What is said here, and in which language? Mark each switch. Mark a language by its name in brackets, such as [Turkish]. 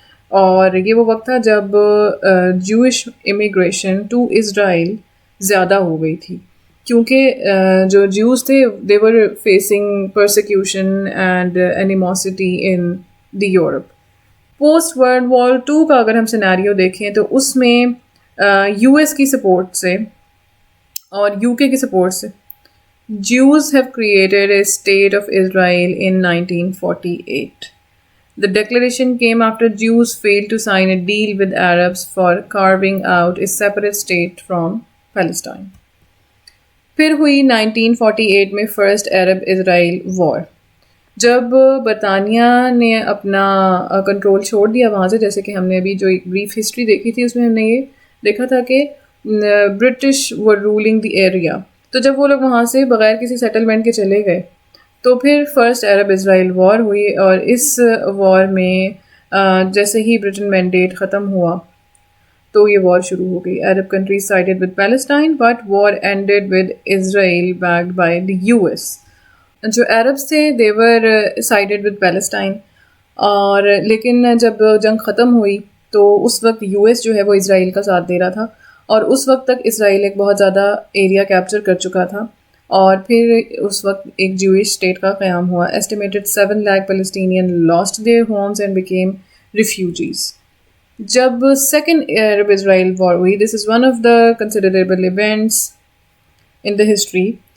[Urdu] اور یہ وہ وقت تھا جب جوش امیگریشن ٹو اسرائیل زیادہ ہو گئی تھی، کیونکہ جو جوز تھے [English] They were facing persecution and animosity in the Europe. [Urdu] Post world war 2 کا اگر ہم سینیریو دیکھیں تو اس میں یو ایس کی سپورٹ سے اور یو کے کی سپورٹ سے [English] Jews have created a state of Israel in 1948. The declaration came after Jews failed to sign a deal with Arabs for carving out a separate state from Palestine. [Urdu] پھر ہوئی 1948 میں first عرب اسرائیل وار. جب برطانیہ نے اپنا کنٹرول چھوڑ دیا وہاں سے، جیسے کہ ہم نے ابھی جو ایک بریف ہسٹری دیکھی تھی اس میں ہم نے یہ دیکھا تھا کہ [English] British were ruling the area, [Urdu] تو جب وہ لوگ وہاں سے بغیر کسی سیٹلمنٹ کے چلے گئے تو پھر فرسٹ عرب اسرائیل وار ہوئی. اور اس وار میں جیسے ہی برٹن مینڈیٹ ختم ہوا تو یہ وار شروع ہو گئی. [English] Arab countries sided with Palestine but war ended with Israel backed by the U S. [Urdu] جو عربس تھے [English] they were sided with Palestine, [Urdu] اور لیکن جب جنگ ختم ہوئی تو اس وقت یو ایس جو ہے وہ اسرائیل کا ساتھ دے رہا تھا، اور اس وقت تک اسرائیل ایک بہت زیادہ ایریا کیپچر کر چکا تھا، اور پھر اس وقت ایک جوش اسٹیٹ کا قیام ہوا. [English] Estimated 7 lakh Palestinian lost their homes and became refugees. [Urdu] جب سیکنڈ عرب اسرائیل وار ہوئی، [English] This is one of the considerable events in the history.